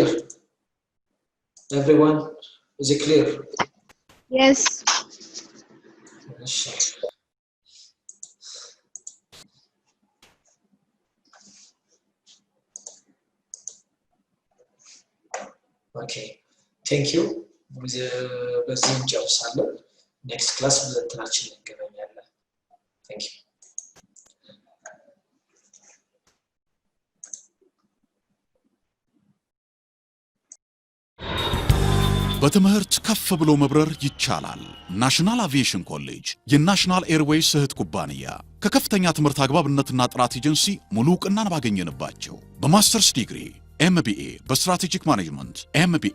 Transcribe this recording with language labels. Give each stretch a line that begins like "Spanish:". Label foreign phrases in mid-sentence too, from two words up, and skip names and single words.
English: Everyone, is it clear? Yes. Okay. Thank you.
Amharic: በዚህ እንጨርሳለን
English: next class
Amharic: ሁለታችን እንገናኛለን
English: thank you
Amharic: በትምህርት ከፍ ብሎ መብረር ይቻላል ናሽናል አቪዬሽን ኮሌጅ የናሽናል ኤርዌይስ እህት ኩባንያ ከከፍተኛ ትምህርት አግባብነትና ጥራት ኤጀንሲ ሙሉ ዕውቅናን ባገኘንባቸው
English: በmasters degree
Amharic: MBA
English: በstrategic management
Amharic: MBA